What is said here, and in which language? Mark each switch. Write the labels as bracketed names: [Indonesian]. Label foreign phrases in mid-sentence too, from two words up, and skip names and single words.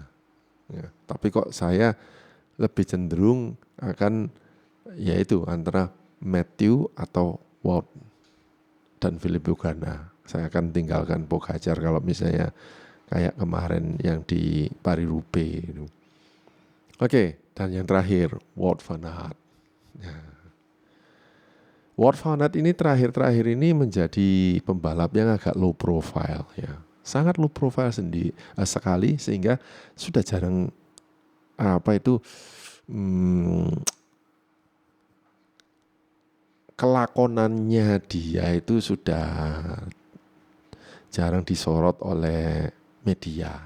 [Indonesian] Ya, tapi kok saya lebih cenderung akan yaitu antara Matthew atau Wout dan Filippo Ganna. Saya akan tinggalkan Pogacar kalau misalnya kayak kemarin yang di Paris-Roubaix itu. Oke, dan yang terakhir Wout van Aert. Ya. Wout van Aert ini terakhir ini menjadi pembalap yang agak [English] low profile [Indonesian] ya. Sangat [English] low profile [Indonesian] sekali sehingga sudah jarang kelakonannya dia itu sudah jarang disorot oleh media.